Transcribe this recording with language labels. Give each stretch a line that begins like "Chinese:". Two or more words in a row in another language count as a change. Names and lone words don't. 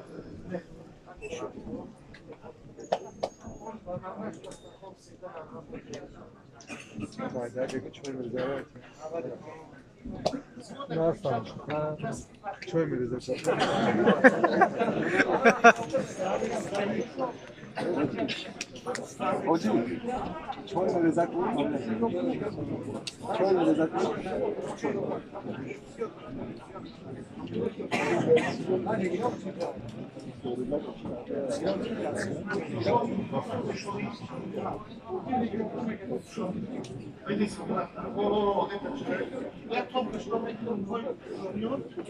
Russian: Что им резать?
Turkish: Hocam, şöyle rezak olur mu? Şöyle rezak olur mu?
Russian: Я только что видел мой журнал,